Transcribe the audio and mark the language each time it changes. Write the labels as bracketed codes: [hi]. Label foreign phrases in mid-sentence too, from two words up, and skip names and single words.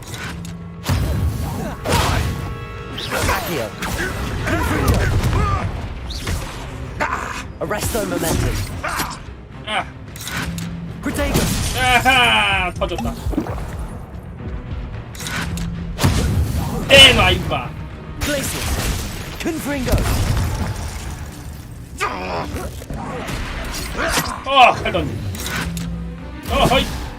[ko] Accio. Arresto Momentum. Protego. 아하! 터졌다. 에나 임마. Glacius. Confringo. 칼 던지. 허이.